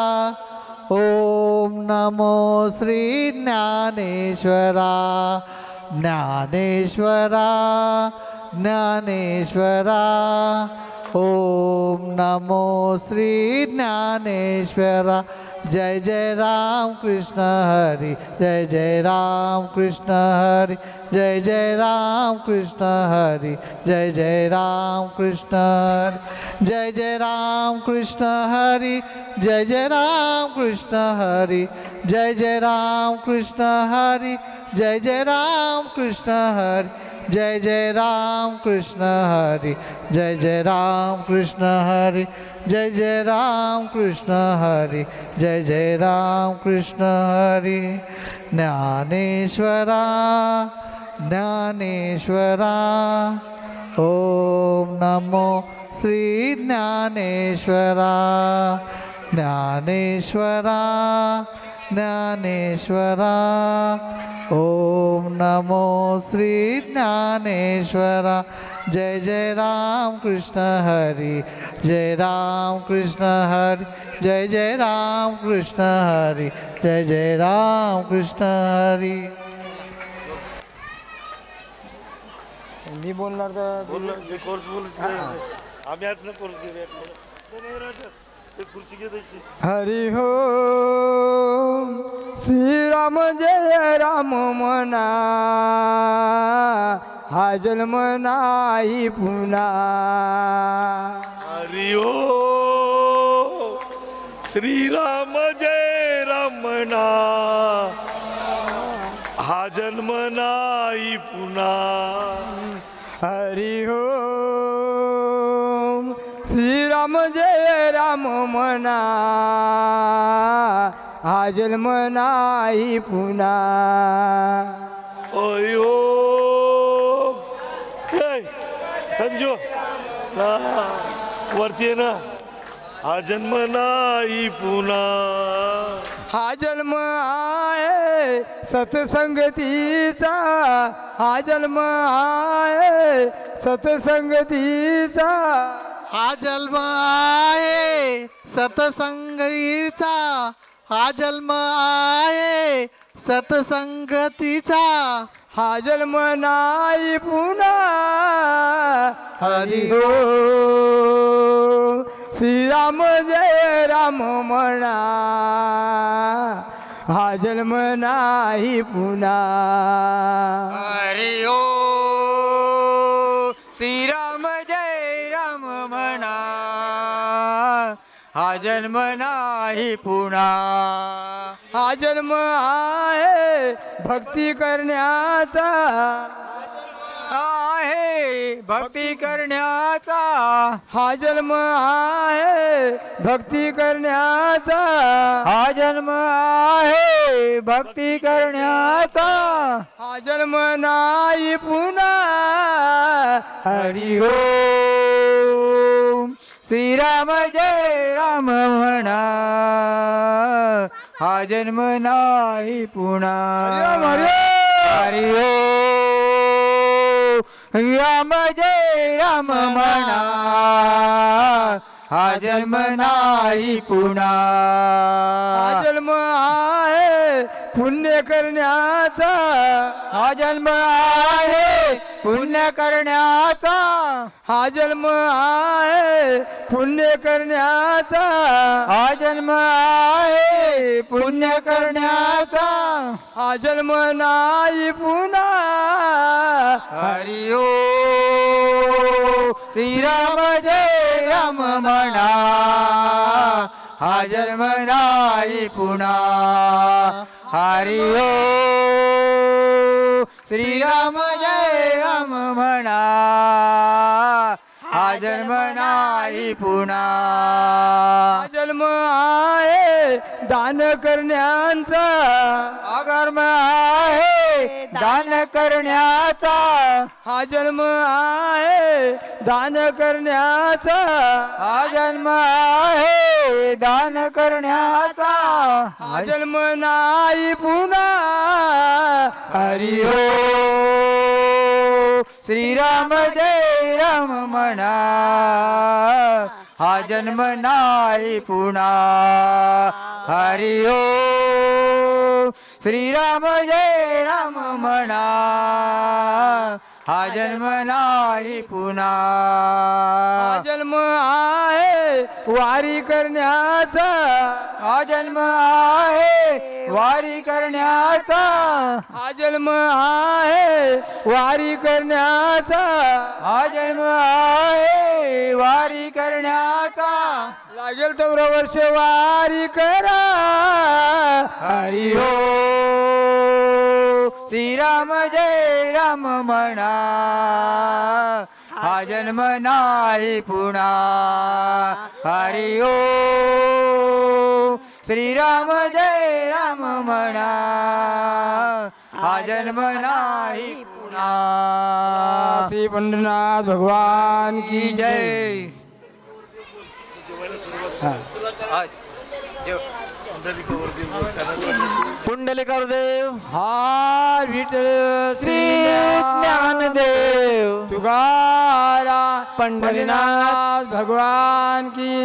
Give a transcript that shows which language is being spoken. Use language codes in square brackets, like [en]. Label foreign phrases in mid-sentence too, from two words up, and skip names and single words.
[mr] ओम नमो श्री ज्ञानेश्वरा ज्ञानेश्वरा ज्ञानेश्वरा ओम नमो श्री ज्ञानेश्वरा जय जय राम कृष्ण हरि जय जय राम कृष्ण हरि जय जय राम कृष्ण हरि जय जय राम कृष्ण हरि जय जय राम कृष्ण हरि जय जय राम कृष्ण हरि जय जय राम कृष्ण हरि जय जय राम कृष्ण हरि जय जय राम कृष्ण हरि जय जय राम कृष्ण हरि जय जय राम कृष्ण हरि जय जय राम कृष्ण हरि ज्ञानेश्वरा ज्ञानेश्वरा ओम नमो श्री ज्ञानेश्वरा ज्ञानेश्वरा ज्ञानेश्वरा ओम नमो श्री ज्ञानेश्वरा जय जय राम कृष्ण हरि जय राम कृष्ण हरि जय जय राम कृष्ण हरि जय जय राम कृष्ण हरि मी बोलणार तर कोर्स बोल आम्ही आठ कोर्स खुर्ची घेत हरि हो श्रीराम जय राम म्हणा हा जन्म नाही पुन्हा हरि ओ श्रीराम जय रामना हा जन्म नाही पुन्हा हरि हो श्रीराम जय राम म्हणा हा जन्म नाही पुन्हा ओय ओ संजो वरती आहे ना हा जन्म नाही पुन्हा हा जन्म आहे सत्संगतीचा हा जन्म आहे सत्संगतीचा हा जन्म आहे सतसंगीचा हा जन्म आहे सतसंगतीचा हा जन्म नाही पुन्हा हरि हो श्रीराम जय राम म्हणा हा जन्म नाही पुन्हा हरि ओ श्रीराम जय राम म्हणा हा जन्म नाही पुन्हा हा जन्म आहे भक्ती करण्याचा आहे भक्ती करण्याचा हा जन्म आहे भक्ती करण्याचा हा जन्म आहे भक्ती करण्याचा हा जन्म नाही पुन्हा हरि हो श्रीराम जय राम म्हणा हा जन्म नाही पुन्हा हरि हो राम जय राम म्हणा हा जन्म नाही पुन्हा हा जन्म आहे पुण्य करण्याचा हा जन्म आहे पुण्य करण्याचा हा जन्म आहे पुण्य करण्याचा हा जन्म आहे पुण्य करण्याचा हा जन्म नाही पुन्हा हरि ओ श्रीराम जय राम म्हणा हा जन्म नाही पुन्हा हरि ओ श्रीराम जय राम म्हणा हा जन्म नाही पुन्हा जन्म आहे दान करण्याचा हा कर्म आहे दान करण्याचा हा जन्म आहे दान करण्याचा हा जन्म आहे दान करण्याचा हा जन्म नाही पुन्हा हरि ओ श्रीराम जय राम म्हणा हा जन्म नाही पुन्हा हरि ओ श्रीराम जय राम म्हणा हा जन्म नाही पुन्हा जन्म आहे वारी करण्याचा हा जन्म आहे वारी करण्याचा हा जन्म आहे वारी करण्याचा हा जन्म आहे वारी करण्याचा लागेल तेवढं वर्ष वारी करा हरि ओ श्रीराम जय राम म्हणा हा जन्म नाही पुन्हा हरि ओ श्रीराम जय राम म्हणा हा जन्म नाही पुन्हा श्री पंढरीनाथ [hi] भगवान की जय [mr] पुंडलिकदेव हा विठ्ठल श्री ज्ञानदेव तुकाराम पंढरीनाथ [hi] भगवान की